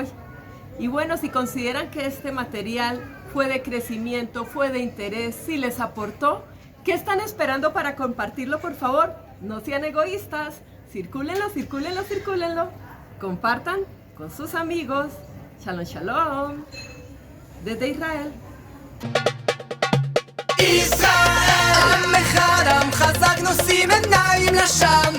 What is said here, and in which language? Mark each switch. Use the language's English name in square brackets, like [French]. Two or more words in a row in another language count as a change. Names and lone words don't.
[Spanish] Y bueno, si consideran que este material fue de crecimiento, fue de interés, si les aportó, ¿qué están esperando para compartirlo, por favor? No sean egoístas, circúlenlo, circúlenlo, circúlenlo, compartan con sus amigos. [Hebrew] שלום, שלום, [Spanish] desde Israel. [Hebrew] ישראל, עם אחד, עם חזק, נושאים עיניים לשם.